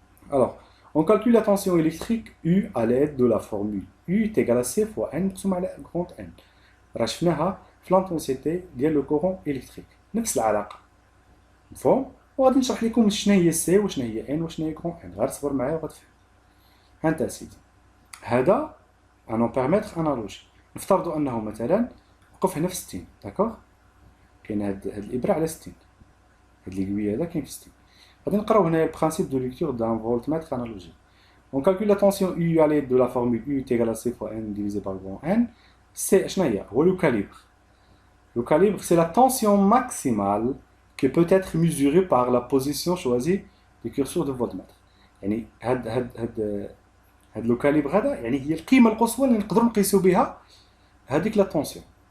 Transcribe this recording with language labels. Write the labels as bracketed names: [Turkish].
[French] Alors, on calcule la tension électrique U à l'aide de la formule U est égal à C fois N [Arabic] مقسوم على [French] grand N. [Arabic] راه شفناها في لانتونسيتي ديال لو كورون الكتريك، نفس العلاقه. مفهوم؟ وغادي نشرح لكم شنو هي سي وشنو هي ان وشنو هي كون ان، غير صبر معايا وغتفهم. ها انت سيدي، هذا ان امبيرمتر انالوجي. نفترضوا انه مثلا وقف هنا في 60، داكوغ؟ كاين هاد الابره على 60، هاد ليغوي هذا كاين في 60. غادي نقراو هنا البرانسيب دو ليكتور دان فولتمتر انالوجي. [French] On calcule la tension U à l'aide de la formule U est égal à C fois N divisé par grand N. C'est le calibre. Le calibre, c'est la tension maximale qui peut être mesurée par la position choisie du curseur de voltmètre. [Arabic] يعني هاد لو كاليبر هذا يعني هي القيمه القصوى اللي نقدروا نقيسوا بها هذيك لا طونسيون.